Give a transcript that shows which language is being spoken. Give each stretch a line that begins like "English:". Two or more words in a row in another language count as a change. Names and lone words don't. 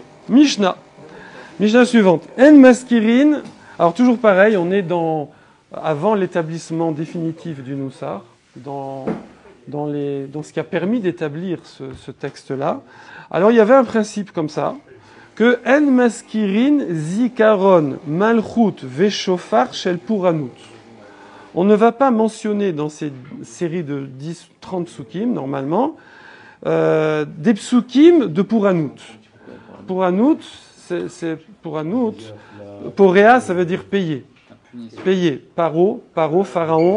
French: Mishnah suivante.
Hebrew: אין מזכירין.
French: Alors toujours pareil, on est avant l'établissement définitif du Noussar, dans ce qui a permis d'établir ce texte-là. Alors il y avait un principe comme ça, que
Hebrew: אין מזכירין זכרון מלכות ושופר של פורענות.
French: On ne va pas mentionner dans ces séries de 10-30 psukim, normalement, des psukim de puranut. Puranut, c'est puranut. Poréa, ça veut dire payer. Payer. Paro, pharaon.